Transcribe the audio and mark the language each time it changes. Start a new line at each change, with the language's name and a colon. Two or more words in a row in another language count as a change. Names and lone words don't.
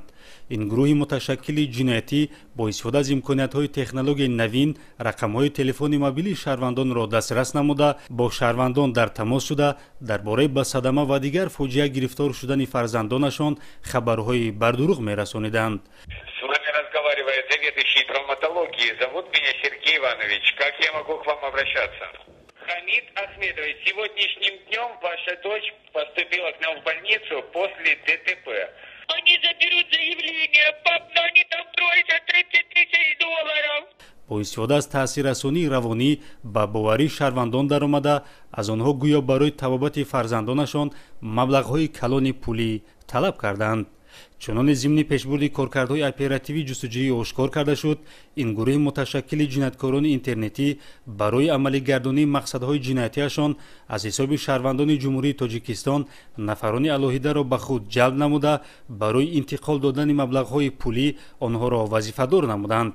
Tajik: ин гурӯҳи муташаккили ҷиноятӣ бо истифода аз имкониятҳои технологияи навин рақамҳои телефони мобилии шаҳрвандонро дастрас намуда бо шаҳрвандон дар тамос шуда дар бораи ба садама ва дигар фоҷиа гирифтор шудани фарзандонашон хабарҳои бардурӯғ мерасониданд.
Russian: Хамид Ахмедович, сегодняшним днем ваша дочь поступила к нам в больницу после ДТП. Они заберут заявление, пап, но они там просят $30 000.
Tajik: бо истифода аз таъсиррасонии равонӣ ба боварии шаҳрвандон даромада аз онҳо гӯё барои табобати фарзандонашон маблағҳои калони пулӣ талаб карданд. чуноне зимни пешбурди коркардҳои оперативии ҷустуҷӯӣ ошкор карда шуд ин гурӯҳи муташаккили ҷинояткорони интернетӣ барои амалигардонии мақсадҳои ҷиноятиашон аз ҳисоби шаҳрвандони ҷумҳурии тоҷикистон нафарони алоҳидаро ба худ ҷалб намуда барои интиқол додани маблағҳои пулӣ онҳоро вазифадор намуданд.